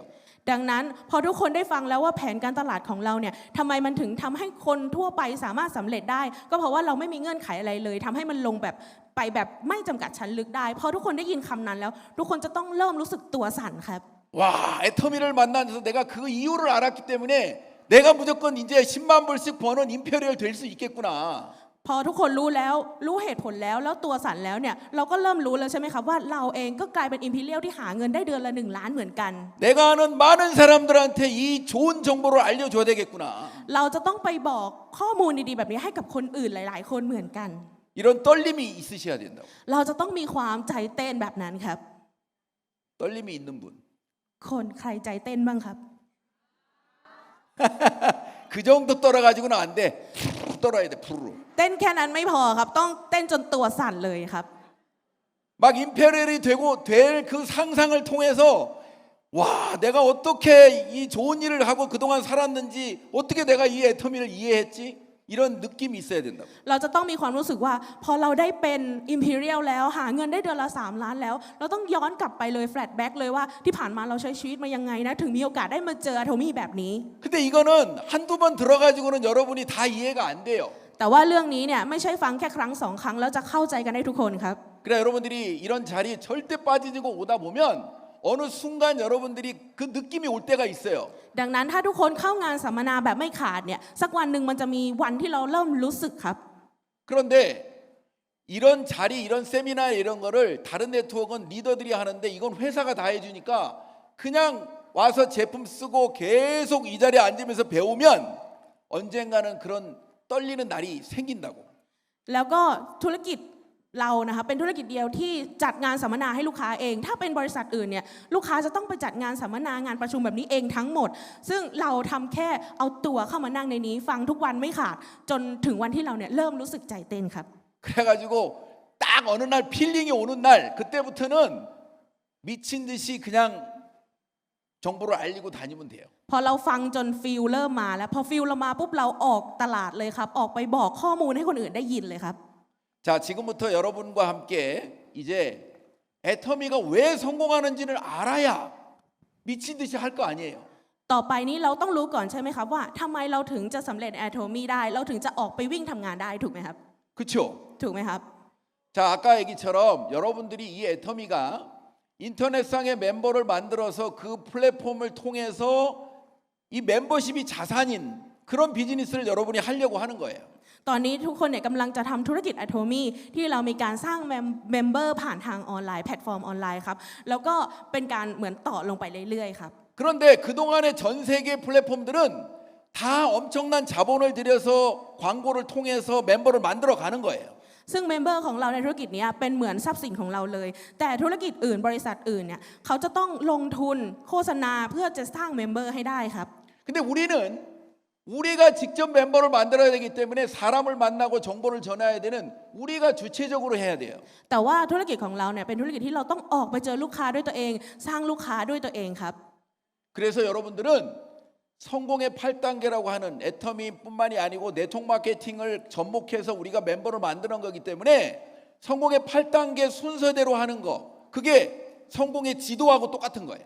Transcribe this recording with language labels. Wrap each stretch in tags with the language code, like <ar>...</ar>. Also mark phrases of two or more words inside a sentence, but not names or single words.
<th>ดังนั้นพอทุกคนได้ฟังแล้วว่าแผนการตลาดของเราเนี่ยทำไมมันถึงทำให้คนทั่วไปสามารถสำเร็จได้ ก็เพราะว่าเราไม่มีเงื่อนไขอะไรเลยทำให้มันลงแบบไปแบบไม่จำกัดชั้นลึกได้พอทุกคนได้ยินคำนั้นแล้วทุกคนจะต้องเริ่มรู้สึกตัวสั่นครับ</th> <ko>와, 애터미를 만나서 내가 그 이유를 알았기 때문에 내가 무조건 이제 10만 불씩 버는 임페리얼 될 수 있겠구나.</ko> <th>พอทุกคนรู้แล้วรู้เหตุผลแล้วตัวสั่นแล้วเนี่ยเราก็เริ่มรู้แล้วใช่ไหมครับว่าเราเองก็กลายเป็นอิมพีเรียลที่หาเงินได้เดือนละ1 ล้านเหมือนกัน</th> <ko>내가 아는 많은 사람들한테 이 좋은 정보를 알려줘야 되겠구나.</ko> <th>เราจะต้องไปบอกข้อมูลดีๆแบบนี้ให้กับคนอื่นหลายๆคนเหมือนกัน</th> <ko>이런 떨림이 있으셔야 된다고.</ko> <th>เราจะต้องมีความใจเต้นแบบนั้นครับ</th> <ko>떨림이 있는 분.</ko> <th>คนใครใจเต้นบ้างครับ</th> <ko>그 정도 떨어가지고는 안 돼. 푹 떨어야 돼. 푸르르.</ko> <th>เต้นแค่นั้นไม่พอครับต้องเต้นจนตัวสั่นเลยครับ</th> <ko>막 임페리얼이 되고 될 그 상상을 통해서 와, 내가 어떻게 이 좋은 일을 하고 그동안 살았는지 어떻게 내가 이 애터미를 이해했지? 이런 느낌이 있어야 된다고.</ko> <th>เราจะต้องมีความรู้สึกว่าพอเราได้เป็น Imperial แล้วหาเงินได้เดือนละ3 ล้านแล้วเราต้องย้อนกลับไปเลย</th> <en>flat back</en> <th>เลยว่าที่ผ่านมาเราใช้ชีวิตมายังไงนะถึงมีโอกาสได้มาเจอ Atomy แบบนี้</th> <ko>근데 이거는 한두 번 들어가지고는 여러분이 다 이해가 안 돼요.</ko> <th>แต่ว่าเรื่องนี้เนี่ยไม่ใช่ฟังแค่ครั้ง2 ครั้งแล้วจะเข้าใจกันได้ทุกคนครับ</th> <ko>그래 여러분들이 이런 자리에 절대 빠지고 오다 보면 어느 순간 여러분들이 그 느낌이 올 때가 있어요.</ko> <th>ดังนั้นถ้าทุกคนเข้างานสัมมนาแบบไม่ขาดเนี่ยสักวันหนึ่งมันจะมีวันที่เราเริ่มรู้สึกครับ</th> <ko>그런데 이런 자리, 이런 세미나 이런 거를 다른 네트워크는 리더들이 하는데 이건 회사가 다 해주니까 그냥 와서 제품 쓰고 계속 이 자리에 앉으면서 배우면 언젠가는 그런 떨리는 날이 생긴다고.</ko> <th>แล้วก็ธุรกิจเรานะคะเป็นธุรกิจเดียวที่จัดงานสัมมนาให้ลูกค้าเองถ้าเป็นบริษัทอื่นเนี่ยลูกค้าจะต้องไปจัดงานสัมมนางานประชุมแบบนี้เองทั้งหมดซึ่งเราทำแค่เอาตัวเข้ามานั่งในนี้ฟังทุกวันไม่ขาดจนถึงวันที่เราเนี่ยเริ่มรู้สึกใจเต้นครับ</th> <ko>그래가지고 딱 어느 날 필링이 오는 날 그때부터는 미친 듯이 그냥 정보를 알리고 다니면 돼요.</ko> <th>พอเราฟังจนฟิลเริ่มมาแล้วพอฟิลเรามาปุ๊บเราออกตลาดเลยครับออกไปบอกข้อมูลให้คนอื่นได้ยินเลยครับ</th> <ko>자 지금부터 여러분과 함께 이제 애터미가 왜 성공하는지를 알아야 미친 듯이 할 거 아니에요.</ko> <th>ต่อไปนี้เราต้องรู้ก่อนใช่ไหมครับว่าทำไมเราถึงจะสำเร็จ Atomy ได้เราถึงจะออกไปวิ่งทำงานได้ถูกไหมครับ</th> <ko>그렇죠?</ko> <th>ถูกไหมครับ</th> <ko>자 아까 얘기처럼 여러분들이 이 애터미가 인터넷상의 멤버를 만들어서 그 플랫폼을 통해서 이 멤버십이 자산인 그런 비즈니스를 여러분이 하려고 하는 거예요.</ko> <th>ตอนนี้ทุกคนเนี่ยกำลังจะทำธุรกิจ Atomy ที่เรามีการสร้างเมมเบอร์ผ่านทางออนไลน์แพลตฟอร์มออนไลน์ครับแล้วก็เป็นการเหมือนต่อลงไปเรื่อยๆครับ</th> <ko>그런데 그동안의 전 세계 플랫폼들은 다 엄청난 자본을 들여서 광고를 통해서 멤버를 만들어 가는 거예요.</ko> <th>ซึ่งเมมเบอร์ของเราในธุรกิจนี้เป็นเหมือนทรัพย์สินของเราเลยแต่ธุรกิจอื่นบริษัทอื่นเนี่ยเขาจะต้องลงทุนโฆษณาเพื่อจะสร้างเมมเบอร์ให้ได้ครับ</th> <ko>근데 우리가 직접 멤버를 만들어야 되기 때문에 사람을 만나고 정보를 전해야 되는 우리가 주체적으로 해야 돼요.</ko> <th>แต่ว่าธุรกิจของเราเนี่ยเป็นธุรกิจที่เราต้องออกไปเจอลูกค้าด้วยตัวเองสร้างลูกค้าด้วยตัวเองครับ</th> <ko>그래서 여러분들은 성공의 8단계라고 하는 애터미뿐만이 아니고 네트워크 마케팅을 접목해서 우리가 멤버를 만드는 거기 때문에 성공의 8단계 순서대로 하는 거 그게 성공의 지도하고 똑같은 거예요.</ko>